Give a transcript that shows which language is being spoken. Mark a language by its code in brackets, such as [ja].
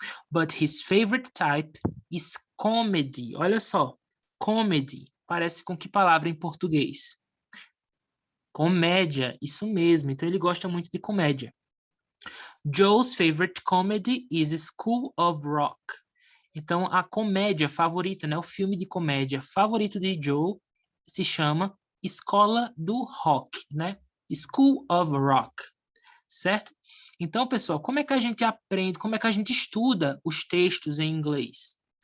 [en] But his favorite type is comedy. [pt] Olha só, comedy. Parece com que palavra em português? Comédia, isso mesmo. Então ele gosta muito de comédia. [en] Joe's favorite comedy is School of Rock. [pt] Então a comédia favorita, né, o filme de comédia favorito de Joe se chama Escola do Rock, né? School of Rock, certo? Então, pessoal, como é que a gente aprende, como é que a gente estuda os textos em inglês?